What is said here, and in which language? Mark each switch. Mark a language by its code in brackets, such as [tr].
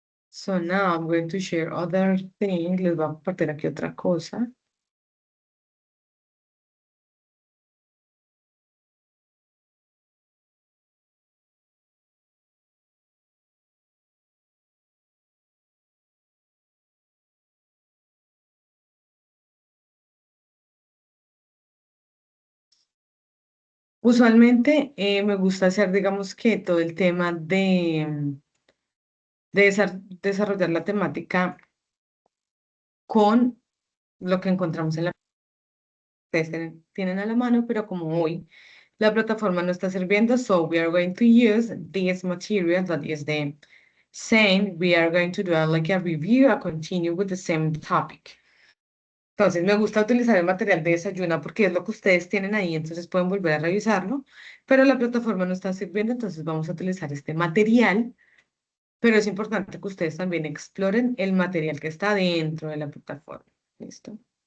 [en] So now I'm going to share other thing. [es] Les voy a compartir aquí otra cosa. Usualmente me gusta hacer, digamos que todo el tema de desarrollar la temática con lo que encontramos en la ustedes tienen a la mano, pero como hoy la plataforma no está sirviendo, [en] so we are going to use this material that is the same. We are going to do like a review, a continue with the same topic. [es] Entonces, me gusta utilizar el material de Desayuna porque es lo que ustedes tienen ahí, entonces pueden volver a revisarlo, pero la plataforma no está sirviendo, entonces vamos a utilizar este material, pero es importante que ustedes también exploren el material que está dentro de la plataforma. ¿Listo?